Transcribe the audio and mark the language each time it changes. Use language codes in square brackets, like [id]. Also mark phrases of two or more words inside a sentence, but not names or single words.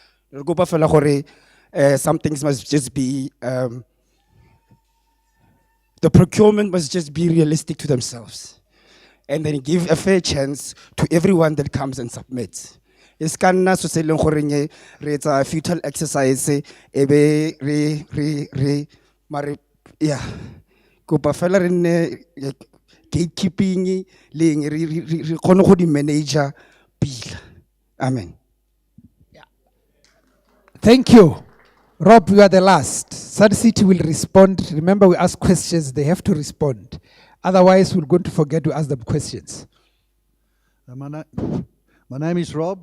[en] Some things must just be, the procurement must just be realistic to themselves. And then give a fair chance to everyone that comes and submits. It's kinda so say it's a futile exercise. Yeah. [tn] Kopa fela re nne gatekeeping re kgone go di manager pila. [en] Amen. Thank you. Rob, you are the last. Sun City will respond. Remember, we ask questions, they have to respond. Otherwise, we're going to forget to ask them questions. My name is Rob.